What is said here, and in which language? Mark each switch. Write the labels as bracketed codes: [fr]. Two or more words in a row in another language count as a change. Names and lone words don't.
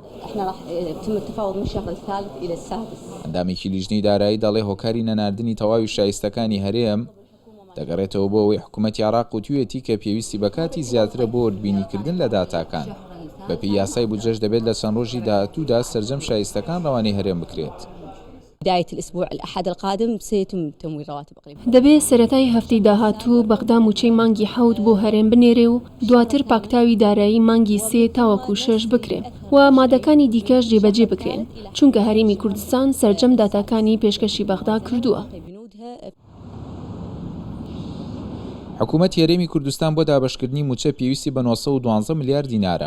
[ckb] ئەندامێکی لیژنەی دارایی دەڵێ هۆکاری نەناردنی تەواوی شایستەکانی هەرێم دەگەڕێتەوە بۆ ئەوەی حکوومەتی عێراق وتوویەتی کە پێویستی بەکاتی زیاترە بۆ وردبینیکردن لە داتاکان. بەپێی یاسای بودجەش دەبێت لە چەند ڕۆژی داهاتوودا سەرجەم شایستەکان ڕەوانەی هەرێم بکرێت. [ar] بداية الأسبوع الأحد القادم سيتم تمويل رواتب إقليم. [ckb] دەبێ سەرەتای هەفتەی داهاتوو بەغدا موچەی مانگی 7 بۆ هەرێم بنێرێ و دواتر پاکتاوی دارایی مانگی 3 تاوەکو 6 بکرێن و مادەکانی دیکەش جێبەجێ بکرێن چونکە هەرێمی کوردستان سەرجەم داتاکانی پێشکەشی بەغدا کردووە. حکوومەت هێرێمی کوردستان بۆ دابەشکردنی موچە پێویستی بە 912 ملیار دینارە.